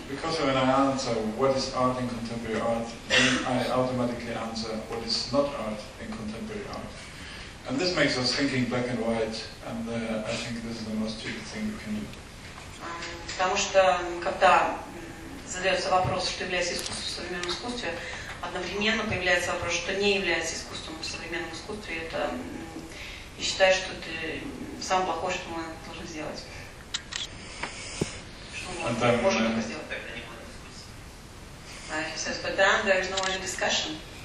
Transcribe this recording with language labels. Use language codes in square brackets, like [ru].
[en] Because when I answer what is art in contemporary art, then I automatically answer what is not art in contemporary art. And this makes us thinking black and white, and I think this is the most stupid thing you can do. [ru] Потому что, когда задается вопрос, что является искусством в современном искусстве, одновременно появляется вопрос, что не является искусством в современном искусстве. Это, и считаю, что это самое плохое, что мы должны сделать. Что мы можем это сделать? [en] He says, but then there is no other discussion.